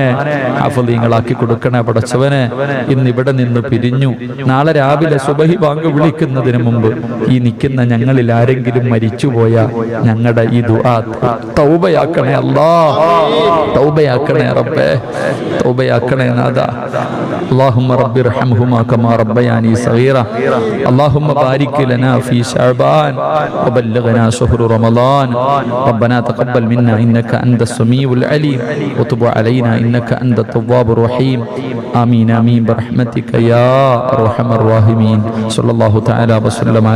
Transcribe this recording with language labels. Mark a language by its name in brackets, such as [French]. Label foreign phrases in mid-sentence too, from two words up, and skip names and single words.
[Malayalam] ഹാഫിളീങ്ങളാക്കി കൊടുക്കണേ പടച്ചവനെ. ഇന്ന് ഇവിടെ നിന്ന് പിരിഞ്ഞു, നാളെ രാവിലെ സുബഹി ബാങ്ക് വിളിക്കുന്നതിന് മുമ്പ് ഈ നിൽക്കുന്ന ഞങ്ങളിൽ ആരെങ്കിലും മരിച്ചുപോയ ഞങ്ങളുടെ ഈ ദുആ തൗബയാക്കണേ അല്ലാ, തൗബയാക്കണേ റബ്ബേ, തൗബയാക്കണേ നാദാ. [Arabic] اللهم رب ارحمهما كما ربياني صغيرا اللهم بارك لنا في شعبان وبلغنا شهر رمضان ربنا تقبل منا إنك أنت السميع العليم وتب علينا إنك أنت التواب الرحيم آمين آمين برحمتك يا أرحم الراحمين صلى الله تعالى وسلم على